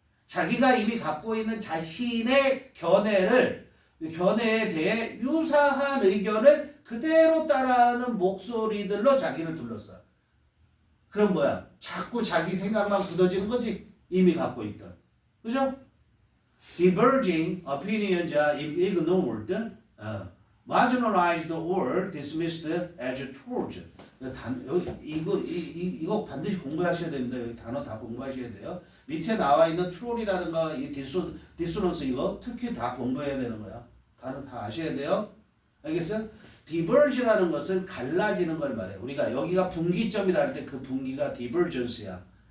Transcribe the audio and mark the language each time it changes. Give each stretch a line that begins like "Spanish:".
Korean: 자기가 이미 갖고 있는 자신의 견해에 대해 유사한 의견을 그대로 따라하는 목소리들로 자기를 둘러싸. 그럼 뭐야? 자꾸 자기 생각만 굳어지는 거지. 이미 갖고 있던. 그죠?
English: Diverging opinions are ignored, marginalized or dismissed as truth.
Korean: 이거 반드시 공부하셔야 됩니다. 여기 단어 다 공부하셔야 돼요. 밑에 나와 있는 트롤이라든가 이 디소넌스 이거 특히 다 공부해야 되는 거야. 단어 다 아셔야 돼요. 알겠어요? diverge라는 것은 갈라지는 걸 말해. 우리가 여기가 분기점이다 할 때 그 분기가 divergence야.